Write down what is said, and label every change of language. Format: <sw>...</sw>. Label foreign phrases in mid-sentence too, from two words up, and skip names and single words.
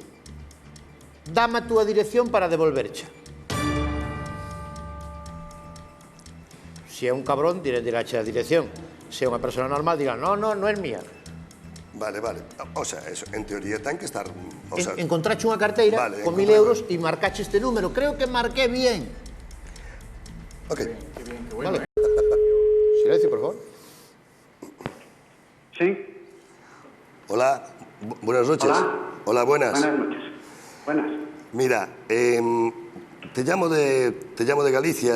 <gl>Dame a túa dirección para devolvercha. Se é un cabrón, dirache a dirección. Se é unha persona normal, dirá, no, non é mía. Vale. O sea, eso, en teoría ten que estar... Encontrache unha carteira con 1000 euros e marcache este número.</gl> <es>Creo que marqué bien. Ok. Vale. Silencio, por favor. Sí. Hola, buenas noches. Hola, buenas. Buenas noches. Buenas. Mira, te llamo de Galicia.</es>